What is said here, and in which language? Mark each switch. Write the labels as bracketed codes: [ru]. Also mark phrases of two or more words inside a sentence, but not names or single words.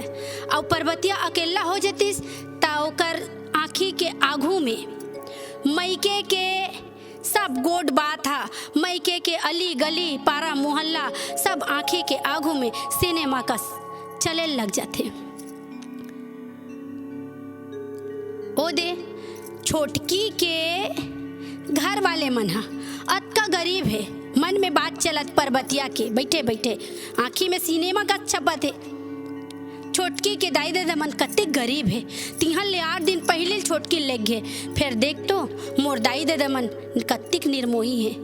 [hne] और परबतिया अकेला हो जातीस त ओकर आँखी के आगू में मैके के सब गोड बात हा, मैके के अली गली पारा मोहल्ला सब आँखी के आगू में सिनेमा का चले लग जाते। ओ दे छोटकी के घर वाले मन हा अतका गरीब है, मन में बात चलत परबतिया के बैठे बैठे आँखी में सिनेमा का छपत है। छोटकी के दाई दादा मन कत्ते गरीब है, तिहन ले 8 दिन पहले छोटकी लेग गए, फिर देख तो मोर दाई दादा मन कत्तिक निर्मोही है।